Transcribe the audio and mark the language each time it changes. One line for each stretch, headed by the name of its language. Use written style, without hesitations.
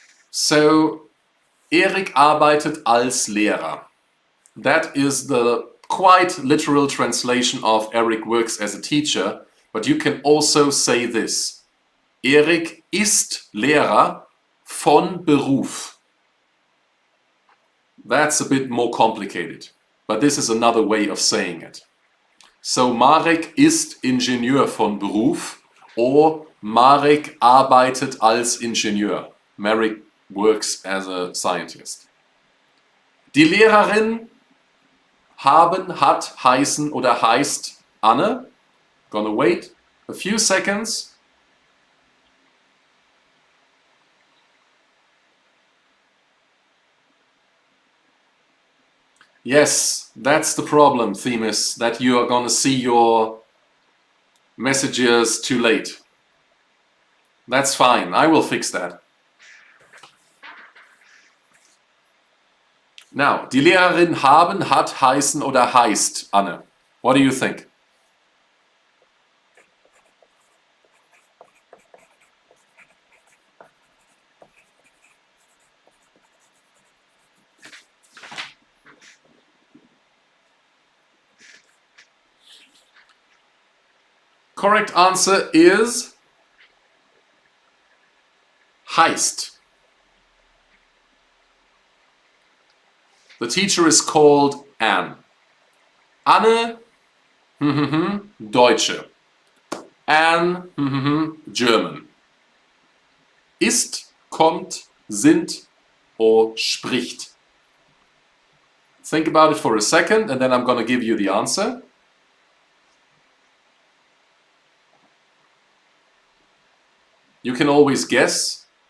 German: So, Erik arbeitet als Lehrer.
English: That is the quite literal translation of Erik works as a teacher, but you can also say this.
German: Erik ist Lehrer von Beruf.
English: That's a bit more complicated, but this is another way of saying it.
German: So Marek ist Ingenieur von Beruf, or Marek arbeitet als Ingenieur.
English: Marek works as a scientist.
German: Die Lehrerin haben, hat, heißen oder heißt Anne.
English: Gonna wait a few seconds. Yes, that's the problem, Themis, that you are gonna see your messages too late. That's fine, I will fix that.
German: Now, die Lehrerin haben, hat, heißen oder heißt Anne.
English: What do you think? Correct answer is heißt. The teacher is called Anne.
German: Anne, Deutsche. Anne, German. Ist, kommt, sind, or spricht.
English: Think about it for a second and then I'm going to give you the answer. You can always guess.